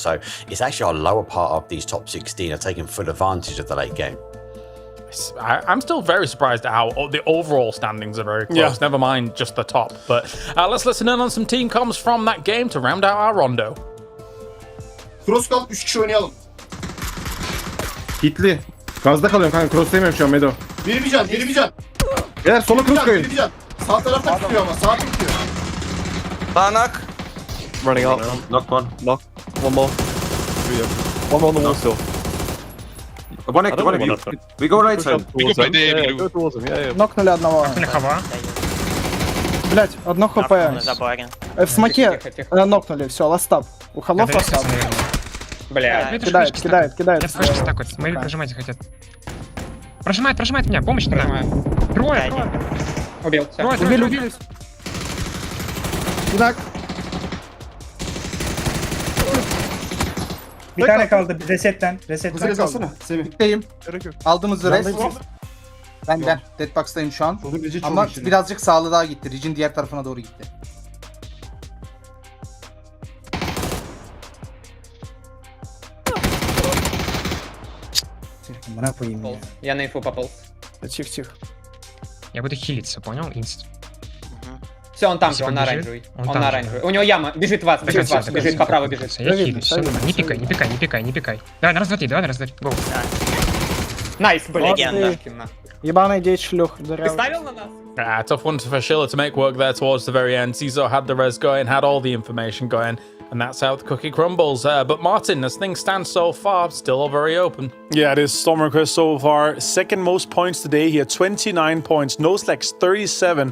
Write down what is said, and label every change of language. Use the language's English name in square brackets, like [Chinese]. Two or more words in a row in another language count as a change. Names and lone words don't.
[English] So it's actually our lower part of these top 16 are taking full advantage of the late game. I'm still very surprised at how the overall standings are very close. Yeah. Never mind just the top. But let's listen in on some team comms from that game to round out our rondo. [Turkish] Cross kal 3 kişi oynayalım. Hitli. Gazda kalıyorum kanka. Cross demiyorum şu an Medo. Biri bir can, biri bir can. Beyler sola cross koyun. Biri bir can. Sağ tarafta tutuyor ama, sağ tutuyor. Banak. [English] Running out. Knock one. Knock. One more. One more on the wall still. One of you. We go right side. We go by the A, go towards him. Yeah, yeah. [Russian] Нокнули одного. Блять, одно хп. В смоке нокнули, все, ластап. У холов ластап. Бля, кидает. Я слышу так вот, смотри, прожимать хотят. Прожимает меня, помощь не надо. Трое. Убил. Убили. Так. [Turkish] Bir tane kaldı resetten. Hızlı kalsana, Semih. Bitteyim. Aldığımız res. Ben Deadbox'tayım şu an. Ama birazcık sağlı daha gitti. Ridge'in diğer tarafına doğru gitti. [Russian] Я на инфу попал. Тихо. Я буду хилиться, понял? Инст. Все, он там же, Если он на побежит, оранжевый. он Он там на же, оранжевый. У него яма, бежит вас, бежит, по правой бежит. Я хилюсь, все нормально. Не пикай. Давай, на раз, два, три, Гоу. Найс, блядь. Ебаный деть шлюх. Ты ставил на нас? [English] Tough one for Sheila to make work there towards the very end. Cizo had the res going, had all the information going, and that's how the cookie crumbles. But Martin, as things stand so far, still very open. Yeah, it is Storm Request so far. Second most points today. He had 29 points. noslack's 37.